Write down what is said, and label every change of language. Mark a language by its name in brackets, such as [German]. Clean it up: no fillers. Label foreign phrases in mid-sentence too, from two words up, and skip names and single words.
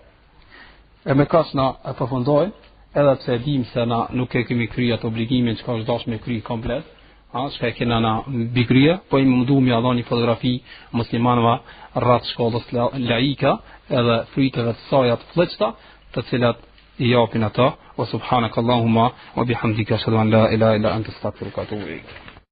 [Albanian] E me kaq na e përfundojmë, edhe pse e dim se na nuk e kemi kryer atë obligimin që është dashur me kry komplet, shka e kena na bikryje, po i mundu mi adha një fotografi muslimanëve rreth shkollës laika edhe fryteve të saj të fllëçta, të cilat i japin ato. [Arabic] وسبحانك اللهم وبحمدك أشهد أن لا إله إلا أنت أستغفرك وأتوب إليك.